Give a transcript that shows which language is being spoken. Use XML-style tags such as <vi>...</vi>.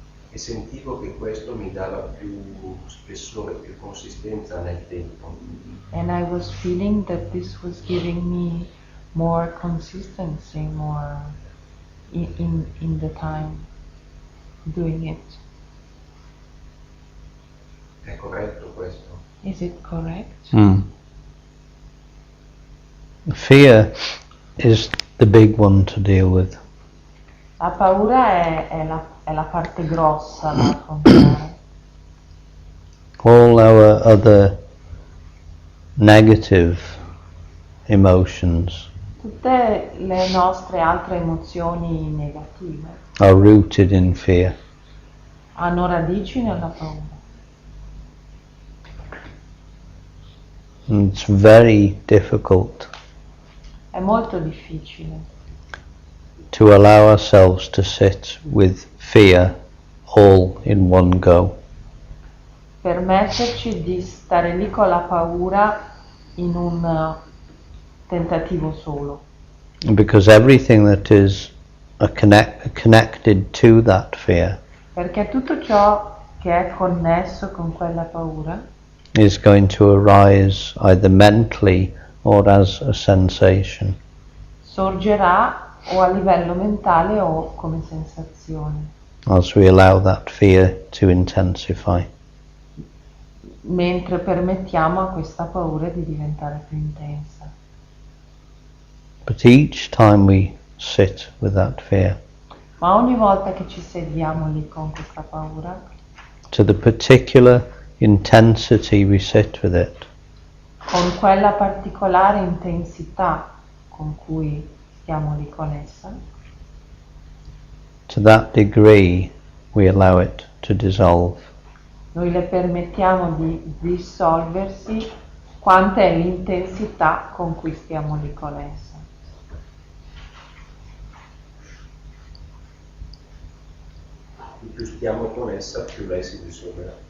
<it>E sentivo che questo mi dava più spessore, più consistenza nel tempo.</it> <en>And I was feeling that this was giving me more consistency, more in the time doing it.</en> <it>È corretto questo? Is it correct?</it> <en>Fear is the big one to deal with.</en> <it>La paura è la parte grossa da affrontare.</it> <en>All our other negative emotions</en> <it>Tutte le nostre altre emozioni negative</it> <en>are rooted in fear.</en> <it>hanno radici nella paura.</it> <en>And it's very difficult</en> <it>È molto difficile</it> <en>to allow ourselves to sit with fear all in one go.</en> <it>permetterci di stare lì con la paura in un tentativo solo.</it> <en>Because everything that is connected to that fear</en> <it>Perché tutto ciò che è connesso con quella paura</it> <en>is going to arise either mentally or as a sensation.</en> <it>sorgerà o a livello mentale o come sensazione,</it> <en>As we allow that fear to intensify.</en> <it>mentre permettiamo a questa paura di diventare più intensa.</it> <en>But each time we sit with that fear,</en> <it>Ma ogni volta che ci sediamo lì con questa paura,</it> <en>to the particular intensity we sit with it,</en> <it>con quella particolare intensità con cui stiamo lì con essa,</it> <en>to that degree we allow it to dissolve.</en> <it>noi le permettiamo di dissolversi quanta è l'intensità con cui stiamo lì con essa. Più stiamo con essa, più lei si dissolverà.</it>